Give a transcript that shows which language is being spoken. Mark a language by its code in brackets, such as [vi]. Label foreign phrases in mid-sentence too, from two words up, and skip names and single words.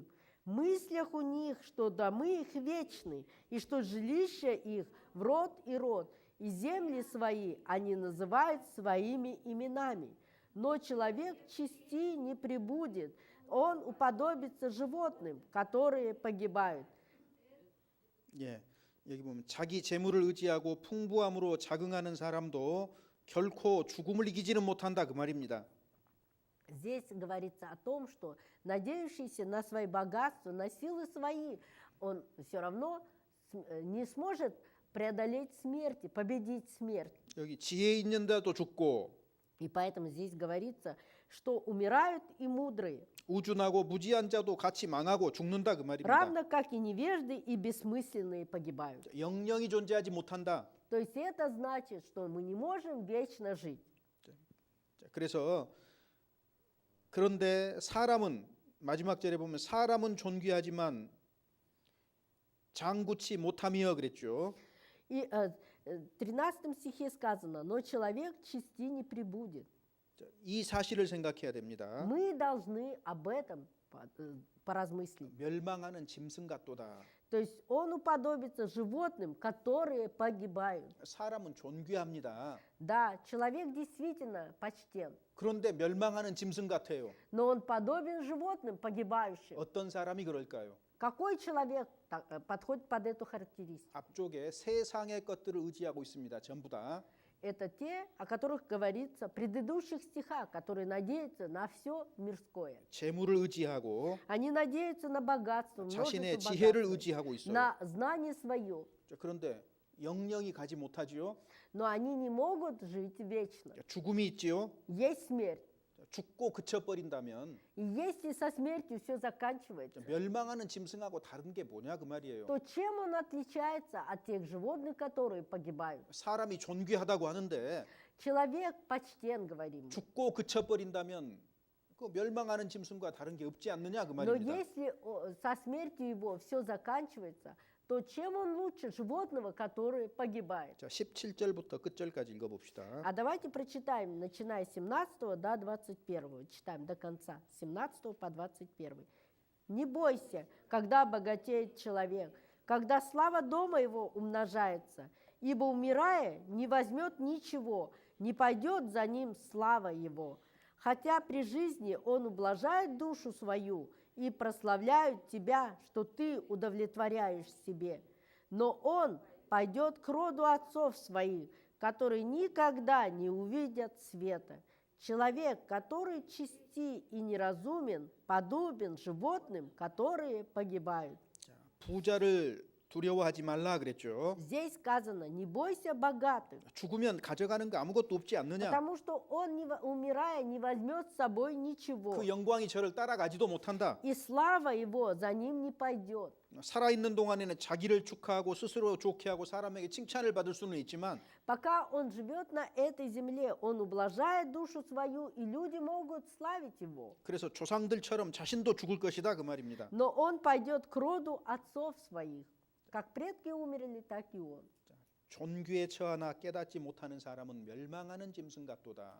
[ru] В мыслях у них, что домы их вечны, и что жилища их в род и род, и земли свои они называют своими именами. Но человек чести не пребудет, он уподобится животным, которые погибают». [ko] 예, 여기 보면 자기 재물을 의지하고 풍부함으로 자긍하는 사람도 결코 죽음을 이기지는 못한다 그 말입니다. [ru] Здесь говорится о том, что надеющийся на свои богатства, на силы свои, он все равно не сможет преодолеть смерть, победить смерть. [ko] 여기 지혜 있는데도 죽고 [ru] И поэтому здесь говорится, что умирают и мудрые, [ko] 우준하고 무지한 자도 같이 망하고 죽는다 그 말입니다. [ru] равно как и невежды и бессмысленные погибают. [ko] 영영이 존재하지 못한다. [ru] То есть это значит, что мы не можем вечно жить. [ko] 자, 그래서 그런데 사람은 마지막 절에 보면 사람은 존귀하지만 장구치 못하며 그랬죠. [ru] И в 13 стихе сказано, но человек чести не пребудет. [ko] 자, 이 사실을 생각해야 됩니다. [ru] Мы должны об этом поразмыслить. [ko] 멸망하는 짐승 같도다. [ru] То есть он уподобится животным, которые погибают. [ko] 사람은 존귀합니다. [ru] Да, человек действительно почтен, [ko] 그런데 멸망하는 짐승 같아요. [ru] но он подобен животным, погибающим. [ko] 어떤 사람이 그럴까요? [ru] Какой человек подходит под эту характеристику? [ko] 앞쪽에 세상의 것들을 의지하고 있습니다. 전부 다. [ru] Это те, о которых говорится в предыдущих стихах, которые надеются на все мирское. [ko] 재물을 의지하고 [ru] Они надеются на богатство, [ko] 자신의 [ru] множество [ko] 지혜를 [ru] богатства, [ko] 의지하고 있어요. [ru] на знание свое. [ko] 자, 그런데 영영이 가지 못하지요. [ru] Но они не могут жить вечно. [ko] 자, 죽음이 있지요. [ru] Есть смерть. [ko] 자, 죽고 그쳐버린다면 [ru] И если со смертью все [ko] 자, [ru] заканчивается, [ko] 멸망하는 짐승하고 다른 게 뭐냐 그 말이에요. [ru] то чем он отличается от тех животных, которые погибают? [ko] 사람이 존귀하다고 하는데 [ru] Человек почтен, говорим мы. [ko] 죽고 그쳐버린다면 그 멸망하는 짐승과 다른 게 없지 않느냐 그 [ru] Но [ko] 말입니다. [ru] если со смертью его все заканчивается, то чем он лучше животного, который погибает? [ko] 자, 17절부터 끝절까지 읽어봅시다. [ru] А давайте прочитаем, начиная с 17 до 21. Читаем до конца, с 17 по 21. «Не бойся, когда богатеет человек, когда слава дома его умножается, ибо, умирая, не возьмет ничего, не пойдет за ним слава его. Хотя при жизни он ублажает душу свою и прославляют тебя, что ты удовлетворяешь себе. Но он пойдет к роду отцов своих, которые никогда не увидят света. Человек, который чисти и неразумен, подобен животным, которые погибают». [ko] 자, 부자를 두려워하지 말라 그랬죠. [ru] Здесь сказано, не бойся богатых, [ko] 죽으면 가져가는 거 아무것도 없지 않느냐. [ru] потому что он, умирая, не возьмет с собой ничего. [ko] 그 영광이 저를 따라가지도 못한다. [ru] И слава его за ним не пойдет. [ko] 살아있는 동안에는 자기를 축하하고 스스로 좋게 하고 사람에게 칭찬을 받을 수는 있지만 [ru] Пока он живет на этой земле, он ублажает душу свою, и люди могут славить его. [ko] 그래서 조상들처럼 자신도 죽을 것이다 그 말입니다. [ru] Но он пойдет к роду отцов своих. Как предки умерли, так и он. [ko] 존귀에 처하나 깨닫지 못하는 사람은 멸망하는 짐승 같도다.